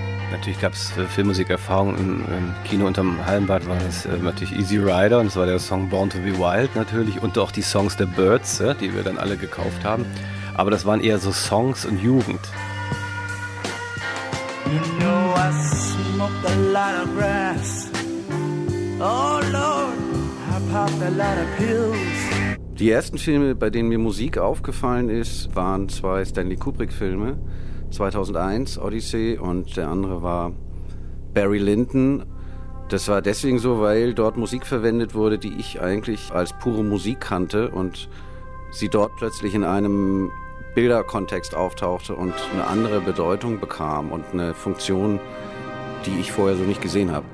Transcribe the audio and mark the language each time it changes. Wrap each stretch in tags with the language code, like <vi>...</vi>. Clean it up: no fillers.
<de>Natürlich gab es Filmmusikerfahrungen im Kino unterm Hallenbad, war das natürlich Easy Rider und es war der Song Born to be Wild natürlich und auch die Songs der Birds, die wir dann alle gekauft haben. Aber das waren eher so Songs und Jugend.</de> <en>You know I smoked a lot of grass. Oh Lord, I popped a lot of pills.</en> <de>Die ersten Filme, bei denen mir Musik aufgefallen ist, waren zwei Stanley Kubrick-Filme. 2001 Odyssey und der andere war Barry Lyndon. Das war deswegen so, weil dort Musik verwendet wurde, die ich eigentlich als pure Musik kannte und sie dort plötzlich in einem Bilderkontext auftauchte und eine andere Bedeutung bekam und eine Funktion, die ich vorher so nicht gesehen habe.</de>